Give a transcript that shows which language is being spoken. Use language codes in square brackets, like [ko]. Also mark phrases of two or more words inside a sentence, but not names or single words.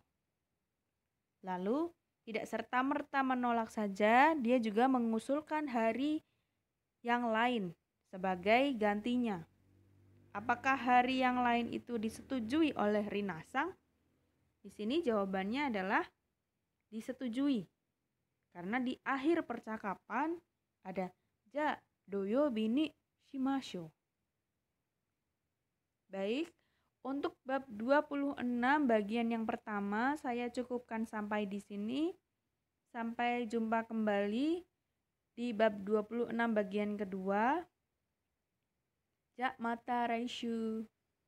[id] Lalu, tidak serta-merta menolak saja, dia juga mengusulkan hari yang lain sebagai gantinya. Apakah hari yang lain itu disetujui oleh Rinasang? Di sini jawabannya adalah disetujui. Karena di akhir percakapan ada [ja] じゃ土曜日にしましょう. [id] Baik, untuk bab 26 bagian yang pertama saya cukupkan sampai di sini. Sampai jumpa kembali di bab 26 bagian kedua. [ja] じゃまた来週.